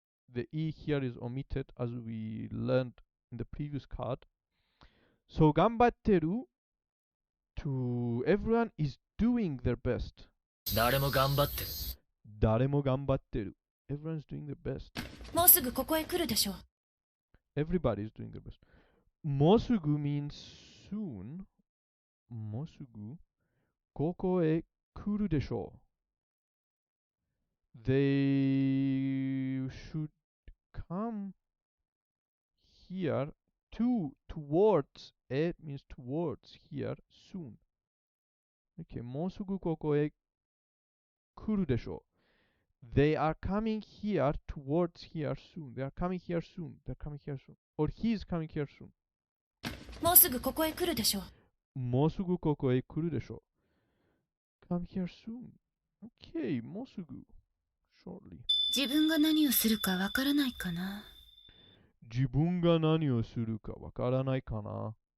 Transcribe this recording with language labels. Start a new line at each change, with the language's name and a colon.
English: The E here is omitted as we learned in the previous card. So 頑張ってる to everyone is doing their best.
Japanese: 誰も頑張ってる。誰も頑張ってる.
English: Everyone's doing their best.
Japanese: もうすぐここへ来るでしょう。
English: Everybody is doing their best. もうすぐ means soon.
Japanese: もうすぐここへ来るでしょう.
English: They should come here towards. It means towards here soon.
Japanese: Okay, もうすぐここへ来るでしょう.
English: They are coming here towards here soon. They are coming here soon. They're coming here soon. Or he is coming here soon.
Japanese: もうすぐここへ来るでしょう。もうすぐここへ来るでしょう.
English: Come here soon. Okay, もうすぐ shortly.
Japanese: 自分が何をするかわからないかな。自分が何をするかわからないかな。